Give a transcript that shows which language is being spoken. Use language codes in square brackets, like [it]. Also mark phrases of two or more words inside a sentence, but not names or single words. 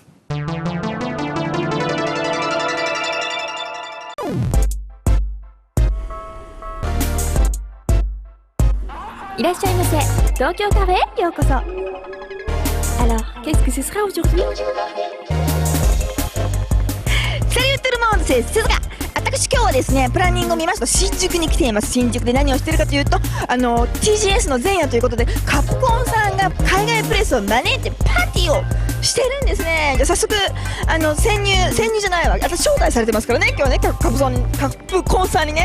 [ja] Tokyo Café, yokoso. [fr] Alors, qu'est-ce que ce sera aujourd'hui? Salut tout le monde, c'est Suzuka. [ja] 私今日はですねプランニングを見ますと新宿に来ています。新宿で何をしているかというとTGS の前夜ということでカプコンさんが海外プレスを招いてパーティーをしてるんですね。じゃあ早速潜入じゃないわ、私招待されてますからね今日ね、カプコンさんにね。